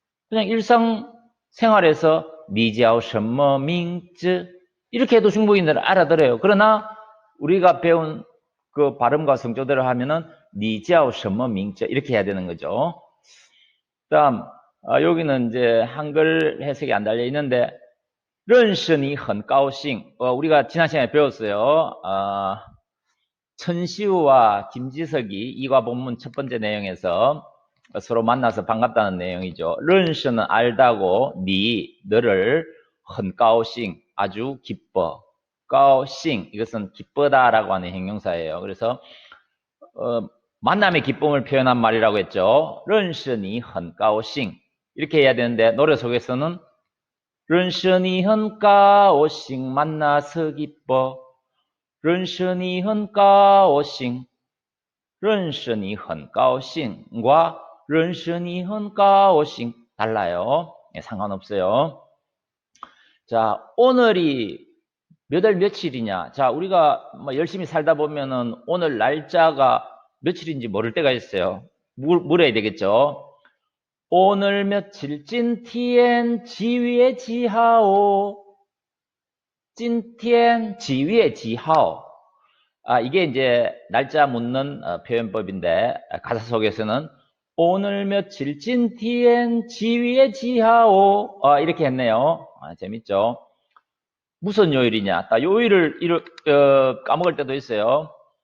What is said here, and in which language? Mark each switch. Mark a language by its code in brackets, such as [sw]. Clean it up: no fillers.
[ko] 그냥 일상생활에서 [zh] 你叫什么名字? [ko] 이렇게 해도 중국인들은 알아들어요. 그러나 우리가 배운 그 발음과 성조대로 하면은 [zh] 你叫什么名字? [ko] 이렇게 해야 되는 거죠. 다음, 여기는 이제 한글 해석이 안 달려 있는데, [zh] 认识你很高兴. [ko] 우리가 지난 시간에 배웠어요. 천시우와 김지석이 이과 본문 첫 번째 내용에서 서로 만나서 반갑다는 내용이죠. 认识는 알다고, 너를, 很高兴, 아주 기뻐. 高兴, 이것은 기쁘다라고 하는 형용사예요. 그래서 만남의 기쁨을 표현한 말이라고 했죠. [zh] 认识你很高兴. [ko] 이렇게 해야 되는데 노래 속에서는 [zh] 认识你很高兴, [ko] 만나서 기뻐. [zh] 认识你很高兴,认识你很高兴과 认识你很高兴 달라요. [ko] 예, 상관없어요. 자, 오늘이 몇 월 며칠이냐? 자, 우리가 뭐 열심히 살다 보면은 오늘 날짜가 며칠인지 모를 때가 있어요. 물어야 되겠죠. 오늘 며칠, [zh] 今天几月几号? 今天几月几号? [ko] 이게 이제 날짜 묻는 표현법인데, 가사 속에서는 오늘 며칠, [zh] 今天几月几号? [ko] 이렇게 했네요. 재밌죠? 무슨 요일이냐? 요일을 까먹을 때도 있어요.